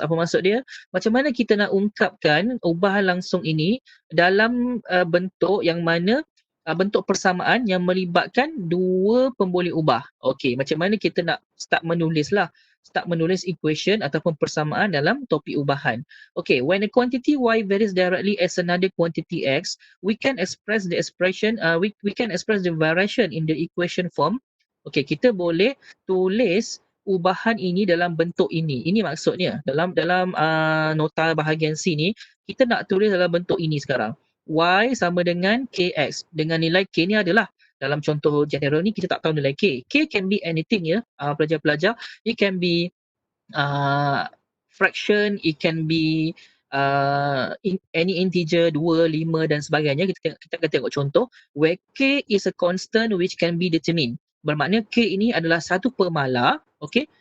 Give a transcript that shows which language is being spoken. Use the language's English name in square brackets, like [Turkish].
[Malay] Apa maksud dia? Macam mana kita nak ungkapkan ubahan langsung ini dalam bentuk yang mana bentuk persamaan yang melibatkan dua pemboleh ubah. Okey, macam mana kita nak start menulis equation ataupun persamaan dalam topik ubahan. [English] Okay, when a quantity y varies directly as another quantity x, we can express the variation in the equation form. [Malay] Okay, kita boleh tulis ubahan ini dalam bentuk ini. Ini maksudnya dalam nota bahagian C ni, kita nak tulis dalam bentuk ini sekarang. Y sama dengan kx. Dengan nilai k ni adalah dalam contoh general ni kita tak tahu nilai k. [English] K can be anything [Malay] pelajar-pelajar. [English] It can be fraction, it can be any integer 2, 5 [Malay] dan sebagainya. Kita akan tengok contoh [English] where k is a constant which can be determined. [Malay] Bermakna k ini adalah satu pemalar, okey?